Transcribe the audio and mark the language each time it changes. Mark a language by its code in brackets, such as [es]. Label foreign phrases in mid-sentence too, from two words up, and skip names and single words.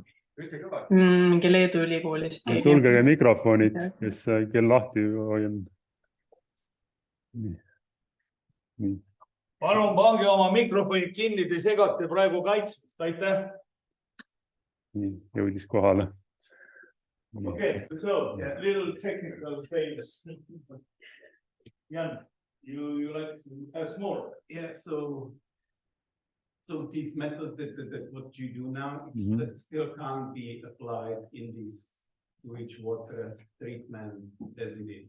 [et] Mingi Leedu ülikoolist keegi. Sulgege mikrofonid, kes kell lahti hoian. Palun pange oma mikrofonid kinni, te segate praegu kaitsmist. Aitäh. Jõudis kohale. [en] Okay, so little technical status. Jan, you like to ask more? Yeah, so these methods that what you do now, that still can't be applied in this sewage water treatment as it is.